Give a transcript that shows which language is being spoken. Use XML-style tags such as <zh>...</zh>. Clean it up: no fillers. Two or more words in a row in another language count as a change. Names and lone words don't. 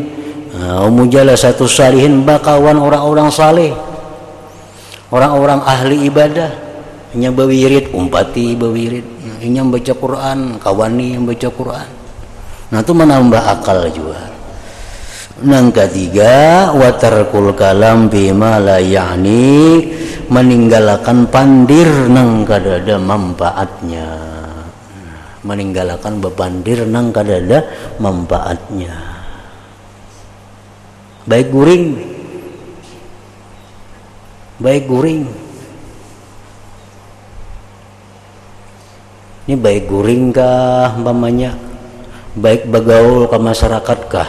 <ar>مجالسة الصالحين,</ar> <bjn>bakawan orang-orang saleh, orang-orang ahli ibadah. Nya bawirid, umpati bawirid, nya baca Quran, kawani yang baca Quran. Nah itu menambah akal juga. Nang ketiga,</bjn> <ar>وترك الكلام بما لا يعني,</ar> <bjn>meninggalkan pandir nang kadada manfaatnya. Meninggalkan bebandir nang kadada manfaatnya. Baik guring, ini baik guring kah umpamanya, baik bagaul ke masyarakat kah?</bjn>